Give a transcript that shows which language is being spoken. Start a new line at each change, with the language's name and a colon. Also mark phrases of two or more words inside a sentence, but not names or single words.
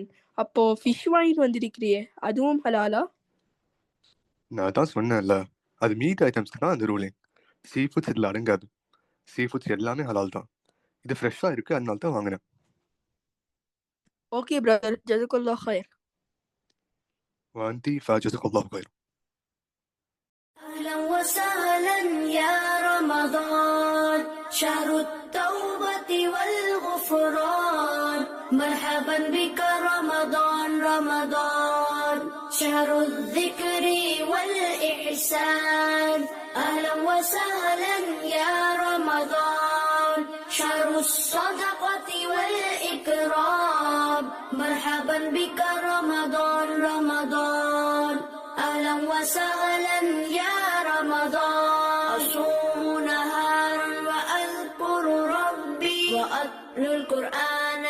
Tamil: அப்போ ஃபிஷ் வாங்கிட்டு வந்திருக்கிறியே, அதுவும் ஹலாலா? நான் தான் சொன்னேன்ல, அது
English: meat itemsக்கு
Tamil: தான் அந்த ரூலிங்.
English: sea foods
Tamil: இதில் அடங்காது.
English: sea foods
Tamil: எல்லாமே ஹலால் தான். இது ஃப்ரெஷ்ஷாக இருக்கு, அதனால தான் வாங்கினேன்.
English: okay brother,
Arabic: جزاك الله خير. وأنتِ فجزاك الله خير. أهلا وسهلا يا رمضان شهر التوبة والغفران مرحبا بك رمضان رمضان شهر الذكر والإحسان أهلا وسهلا يا رمضان شهر الصدقة والإكرام مرحبا بك رمضان رمضان أهلا وسهلا يا رمضان أصوم نهارا وأذكر ربي وأتلو القرآن